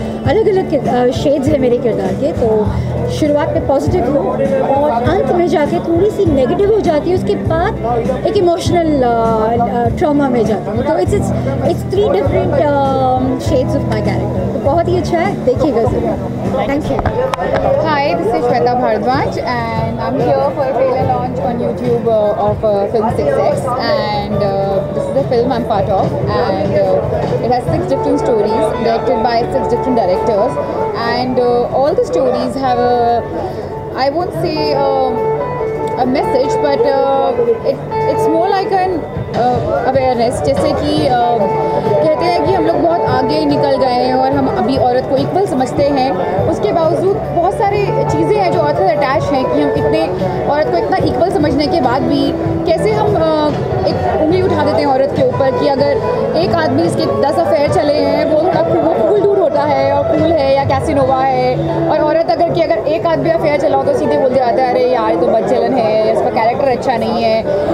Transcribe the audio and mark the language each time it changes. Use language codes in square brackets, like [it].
[hi] अलग अलग शेड्स हैं मेरे किरदार के, तो शुरुआत में पॉजिटिव हो और अंत में जाके थोड़ी सी नेगेटिव हो जाती है, उसके बाद एक इमोशनल ट्रॉमा में जाती है। [en] तो it's 3 different shades of my character, [hi] तो बहुत ही अच्छा है, देखिएगा ज़रूर। [en] Thank you. Hi, this is Shweta Bharadwaj and I'm here for a trailer launch on YouTube of film 6X, and this is the film I'm part of, and it has 6 different stories directed by 6 different directors, and all the stories have I won't say a message, but it's more like an awareness. [hi] जैसे कि कहते हैं कि हम लोग बहुत आगे निकल गए हैं और हम अभी औरत को इक्वल समझते हैं, उसके बावजूद बहुत सारी चीज़ें हैं जो औरत से अटैच हैं कि हम औरत को इतना इक्वल समझने के बाद भी कैसे हम एक उंगली उठा देते हैं औरत के ऊपर कि अगर एक आदमी इसके 10 अफेयर चले हैं वो थोड़ा कूल डूड होता है और कूल है या कैसिनोवा है, और औरत अगर एक आदमी अफेयर चलाओ तो सीधे बोलते जाते हैं अरे यार तो बदचलन है, इसका कैरेक्टर अच्छा नहीं है।